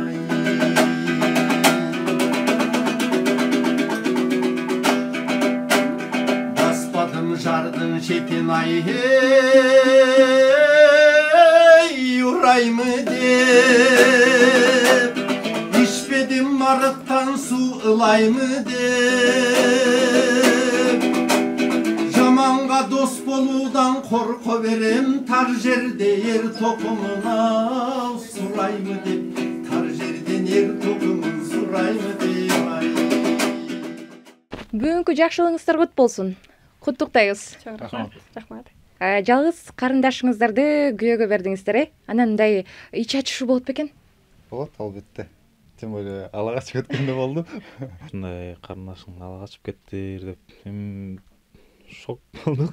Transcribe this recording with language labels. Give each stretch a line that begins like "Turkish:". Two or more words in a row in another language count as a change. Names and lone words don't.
Kazakh: Жардың шетін ай hey ураймы деп ішпедім арықтан су ылаймы деп жаманға дос болудан қорқо берем тар жерде ер тоқымын ау сұраймы деп тар жерден ер тоқымын сұраймы деп
Kyrgyz: Бүгүнкү жакшылыгыңыздар кут болсун. Куттуктайбыз. Рахмат. Жалгыз карындашыңыздарды күйөөгө бердиңиздер, Анан мындай ич ачышуу болуп бекен? Болот, албетте. Тем более ала качып кеткенде болду. Ушундай карындашым ала качып кеттир деп шок болдук.